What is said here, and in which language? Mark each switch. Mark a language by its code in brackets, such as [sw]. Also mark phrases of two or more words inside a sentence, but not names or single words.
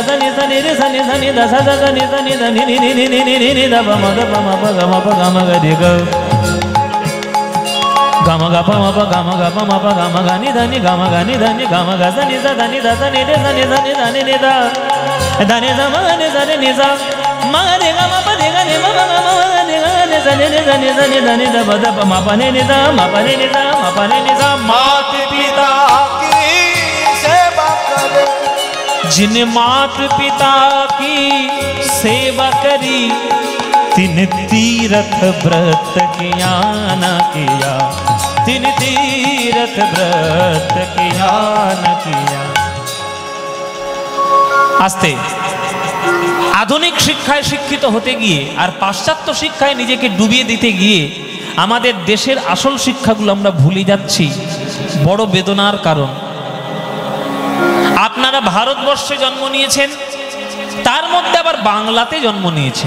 [hi] सनि सनि रे सनि सनि द स द सनि सनि द नि नि नि नि नि नि नि द प म ग प म प ग म प ग म ग रे ग ग म ग प म प ग म ग प म प ग म ग नि ध नि ग म ग नि ध नि ग म ग सनि स धनि द सनि रे सनि सनि ध नि नि द ध नि स म नि स रे नि स म रे ग म प रे ग नि म प ग म रे ग नि स नि रे स नि स नि ध नि द प द प म प नि नि द म प नि नि द म प नि नि स। मात पिता की सेवा करे, जिन मात पिता की सेवा करी, तिन तीरथ व्रत किया न किया, तिन तीरथ व्रत किया न किया। [bn] আস্তে আধুনিক शिक्षाয় শিক্ষিত হতে গিয়ে আর পাশ্চাত্য শিক্ষায় নিজেকে ডুবিয়ে দিতে গিয়ে আমাদের দেশের আসল শিক্ষাগুলো আমরা ভুলে যাচ্ছি। বড় বেদনার কারণ। আপনারা ভারতবর্ষে জন্ম নিয়েছেন, তার মধ্যে আবার বাংলাতে জন্ম নিয়েছেন।